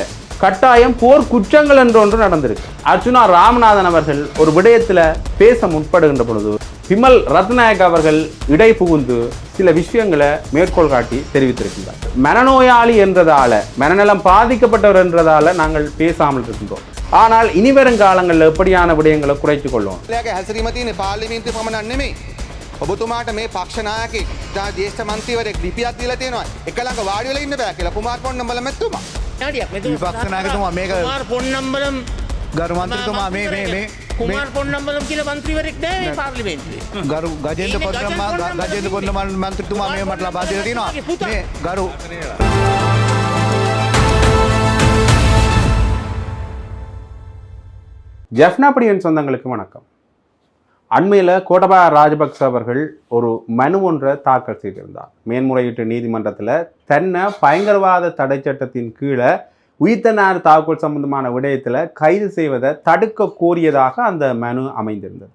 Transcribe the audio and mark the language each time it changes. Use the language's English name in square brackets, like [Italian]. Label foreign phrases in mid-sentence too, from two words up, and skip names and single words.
[Tamil] கட்டாயம் போர் குற்றங்கள் என்று ஒன்று நடந்திருக்கு. அர்ச்சுனா ராமநாதன் அவர்கள் ஒரு விடயத்தில் பேச முற்படுகின்ற பொழுது விமல் ரத்நாயக் அவர்கள் இடை புகுந்து சில விஷயங்களை மேற்கோள் காட்டி தெரிவித்திருக்கின்றார். மனநோயாளி என்றதால, மனநலம் பாதிக்கப்பட்டவர் என்றதால நாங்கள் பேசாமல் இருக்கின்றோம். ஆனால் இனி வரும் காலங்களில் எப்படியான விடயங்களை குறைத்துக் கொள்வோம். [Sinhala] ඔබතුමාට මේ පක්ෂ නායකයෙක් ජ්‍යෙෂ්ඨ මන්ත්‍රීවරයෙක් ලිපියක් දීලා තියෙනවා. එක ළඟ වාඩි වෙලා ඉන්න බෑ කියලා කුමාර් පොන්නම්බල මැතිතුමා. විපක්ෂ නායකතුමා මේක කුමාර් පොන්නම්බලම් ගරු මන්ත්‍රීතුමා මේ කුමාර් පොන්නම්බලම් කියලා මන්ත්‍රීවරයෙක් නෑ මේ පාර්ලිමේන්තුවේ. ගරු ගජේන්ද්‍ර පොන්නම්බල මන්ත්‍රීතුමා මේ මට ලබා දීලා තියෙනවා. මේ ගරු [Tamil] ஜெஃப்னாபடியின் சொந்தங்களுக்கு வணக்கம். அண்மையில் கோட்டபாய ராஜபக்ச அவர்கள் ஒரு மனு ஒன்றை தாக்கல் செய்திருந்தார். மேன்முறையீட்டு நீதிமன்றத்தில் தன்னை பயங்கரவாத தடை சட்டத்தின் கீழே உயிர்த்தனார் தாக்குதல் சம்பந்தமான விடயத்தில் கைது செய்வதை தடுக்க கோரியதாக அந்த மனு அமைந்திருந்தது.